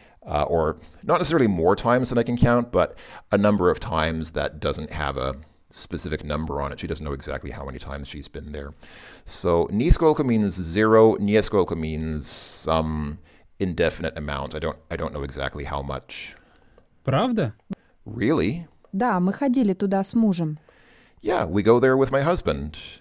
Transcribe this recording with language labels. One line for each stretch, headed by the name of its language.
English: or not necessarily more times than I can count, but a number of times that doesn't have a specific number on it. She doesn't know exactly how many times she's been there. So niskolko means 0, nieskolko means some indefinite amount. I don't know exactly how much.
Russian: Правда?
English: Really?
Russian: Да, мы ходили туда с мужем.
English: Yeah, we go there with my husband.